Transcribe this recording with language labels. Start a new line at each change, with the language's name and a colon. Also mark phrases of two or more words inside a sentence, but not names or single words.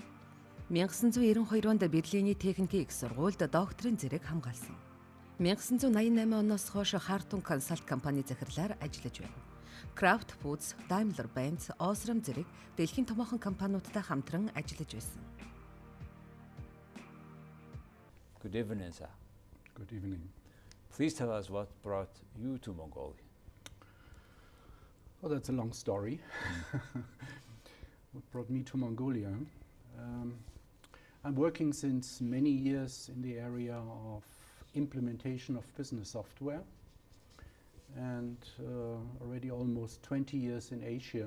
Mongolian: 1992 онд Берлиний Техникийн Их Сургуульд докторын зэрэг хамгаалсан. 1988 оноос хойш Хартунг Консалт компани захирлаар ажиллаж байна. Крйфт Фүүдс, Даймлер Бенц, Осрам зэрэг дэлхийн томоохон компаниудтай хамтран ажиллаж байсан.
English: Good evening, sir. Good evening. Please tell us what brought you to Mongolia. Well, that's a long story. What brought me to Mongolia? I'm working since many years in the area of implementation of business software and already almost 20 years in Asia.